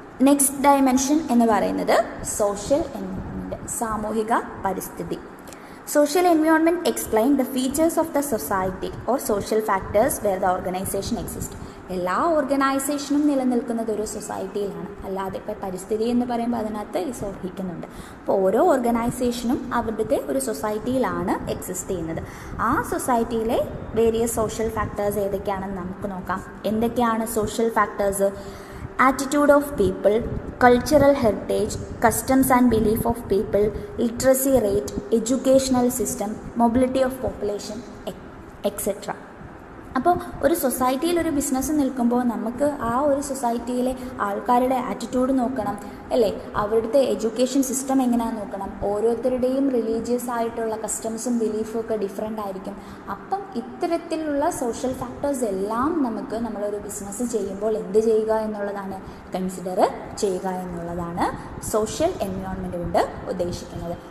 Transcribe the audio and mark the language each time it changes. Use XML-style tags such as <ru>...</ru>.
<ml>Next dimension എന്ന് പറയുന്നത് social environment, സാമൂഹിക പരിസ്ഥിതി.</ml> <en>Social environment explain the features of the society or social factors where the organization exists.</en> <ml>എല്ലാ ഓർഗനൈസേഷനും നിലനിൽക്കുന്നത് ഒരു സൊസൈറ്റിയിലാണ്, അല്ലാതെ ഇപ്പോൾ പരിസ്ഥിതി എന്ന് പറയുമ്പോൾ അതിനകത്ത് സൂചിപ്പിക്കുന്നുണ്ട്. അപ്പോൾ ഓരോ ഓർഗനൈസേഷനും അവരുടെ ഒരു സൊസൈറ്റിയിലാണ് എക്സിസ്റ്റ് ചെയ്യുന്നത്. ആ സൊസൈറ്റിയിലെ വേരിയസ് സോഷ്യൽ ഫാക്ടേഴ്സ് ഏതൊക്കെയാണെന്ന് നമുക്ക് നോക്കാം. എന്തൊക്കെയാണ് social factors?</ml> <en>Attitude of people, cultural heritage, customs and belief of people, literacy rate, educational system, mobility of population, etc.</en> <ml>അപ്പോൾ ഒരു സൊസൈറ്റിയിൽ ഒരു ബിസിനസ് നിൽക്കുമ്പോൾ നമുക്ക് ആ ഒരു സൊസൈറ്റിയിലെ ആൾക്കാരുടെ ആറ്റിറ്റ്യൂഡ് നോക്കണം, അല്ലേ? അവരുടെ എഡ്യൂക്കേഷൻ സിസ്റ്റം എങ്ങനെയാണെന്ന് നോക്കണം. ഓരോരുത്തരുടെയും റിലീജിയസ് ആയിട്ടുള്ള കസ്റ്റംസും ബിലീഫും ഒക്കെ ഡിഫറെൻ്റ് ആയിരിക്കും. അപ്പം ഇത്തരത്തിലുള്ള സോഷ്യൽ ഫാക്ടേഴ്സ് എല്ലാം നമുക്ക് നമ്മളൊരു ബിസിനസ് ചെയ്യുമ്പോൾ എന്ത് ചെയ്യുക എന്നുള്ളതാണ്, കൺസിഡർ ചെയ്യുക എന്നുള്ളതാണ് സോഷ്യൽ എൻവയോൺമെൻറ്റ് കൊണ്ട് ഉദ്ദേശിക്കുന്നത്.</ml>